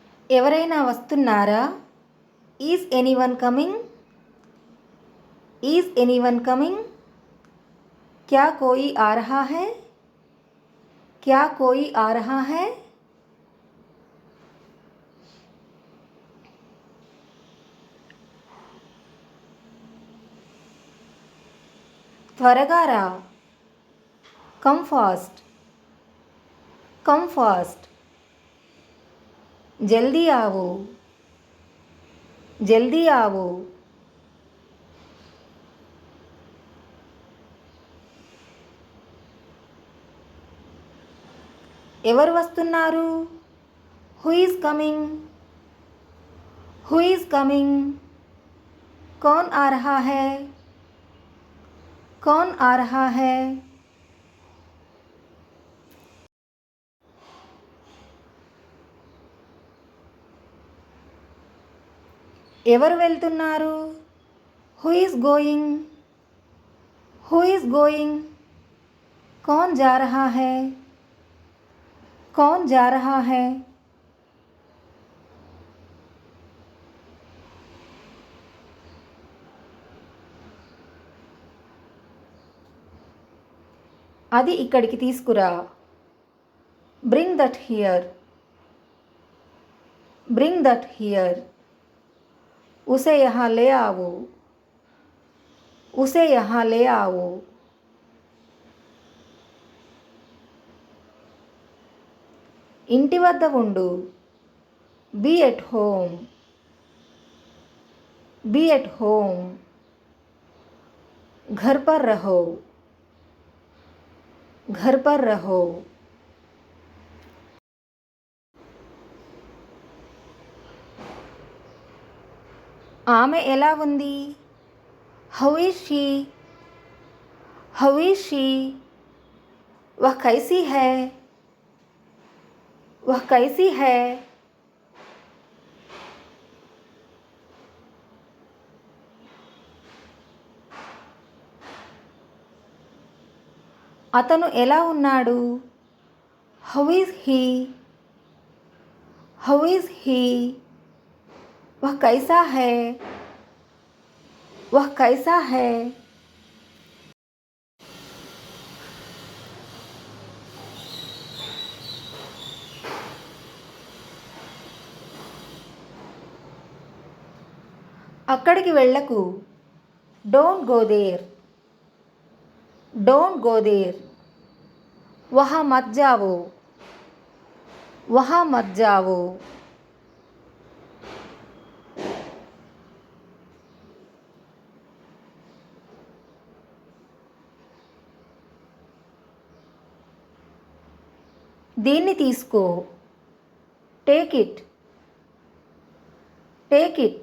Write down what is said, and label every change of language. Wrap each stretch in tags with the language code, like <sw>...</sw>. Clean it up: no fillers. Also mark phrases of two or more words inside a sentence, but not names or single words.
<te>ఎవరైనా వస్తున్నారా?</te> <en>Is anyone coming? Is anyone coming?</en> <hi>क्या कोई आ रहा है? क्या कोई आ रहा है?</hi> <te>త్వరగా రా.</te> <en>Come fast. Come fast.</en> <hi>जल्दी आओ. जल्दी आओ.</hi> <te>ఎవరు వస్తున్నారు?</te> <en>Who is coming? Who is coming?</en> <hi>कौन आ रहा है? कौन आ रहा है?</hi> <te>ఎవరు వెళ్తున్నారు?</te> <en>Who is going? Who is going?</en> <hi>कौन जा रहा है? कौन जा रहा है?</hi> <te>అది ఇక్కడికి తీసుకురా.</te> <en>Bring that here. Bring that here.</en> <hi>उसे यहाँ ले आओ. उसे यहाँ ले आओ.</hi> <te>ఇంటి వద్ద ఉండు.</te> <en>Be at home. Be at home.</en> <hi>घर पर रहो. घर पर रहो.</hi> <te>ఆమె ఎలా ఉంది?</te> <en>How is she? How is she?</en> <hi>वह कैसी है? वह कैसी है?</hi> <te>అతను ఎలా ఉన్నాడు?</te> <en>How is he? How is he?</en> <hi>वह कैसा है? वह कैसा है?</hi> <te>అక్కడికి వెళ్ళకు.</te> <en>Don't go there. Don't go there.</en> <hi>वहाँ मत जाओ. वहाँ मत जाओ.</hi> <te>దీన్ని తీసుకో.</te> <en>Take it. Take it.</en>